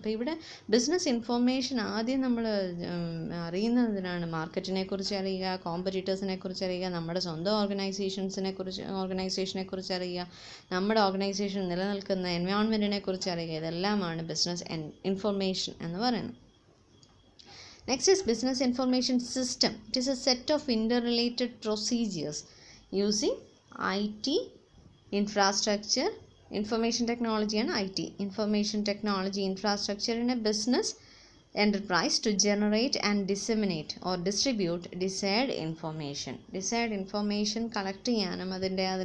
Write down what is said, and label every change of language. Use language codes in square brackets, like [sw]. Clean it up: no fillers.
[ml] അപ്പോൾ ഇവിടെ business information ആദ്യം നമ്മൾ അറിയുന്നതിനാണ് മാർക്കറ്റിനെ കുറിച്ച് അറിയുക, കോമ്പറ്റീറ്റേഴ്സിനെ കുറിച്ച് അറിയുക, നമ്മുടെ സ്വന്തം ഓർഗനൈസേഷനെ കുറിച്ച് അറിയുക, നമ്മുടെ ഓർഗനൈസേഷൻ നിലനിൽക്കുന്ന എൻവയോൺമെൻറ്റിനെ കുറിച്ച് അറിയുക. ഇതെല്ലാമാണ് ബിസിനസ് ഇൻഫർമേഷൻ എന്ന് പറയുന്നത്. [en] Next is business information system. It is a set of interrelated procedures using IT infrastructure, information technology and IT information technology infrastructure in a business enterprise to generate and disseminate or distribute desired information [ml] collect ചെയ്യാനും അതിനെ